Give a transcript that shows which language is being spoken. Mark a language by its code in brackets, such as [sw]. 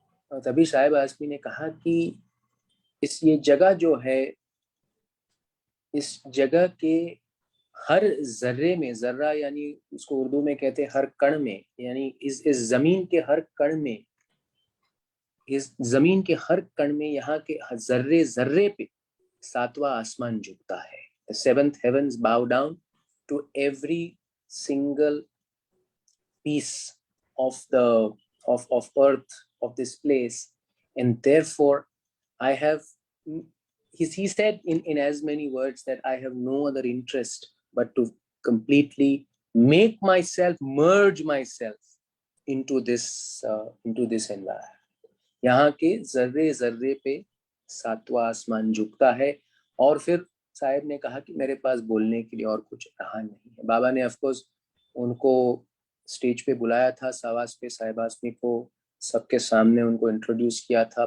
[hi] और तभी साहिब आसमी ने कहा कि ये जगह जो है, इस जगह के हर जर्रे में, जर्रा यानी उसको उर्दू में कहते हैं हर कण में, यानी इस जमीन के हर कण में, इस जमीन के हर कण में, यहाँ के जर्रे जर्रे पे सातवां आसमान झुकता है। [en] The seventh heavens bow down to every single piece of the of earth, of this place, and therefore I have, he said in as many words that I have no other interest but to completely make myself, merge myself into this environment. [hi] यहाँ के जर्रे जर्रे पे सातवां आसमान झुकता है। और फिर साहिब ने कहा कि मेरे पास बोलने के लिए और कुछ रहा नहीं है। बाबा ने ऑफकोर्स उनको स्टेज पे बुलाया था, सावास पे साहिब आसमी को सबके सामने उनको इंट्रोड्यूस किया था।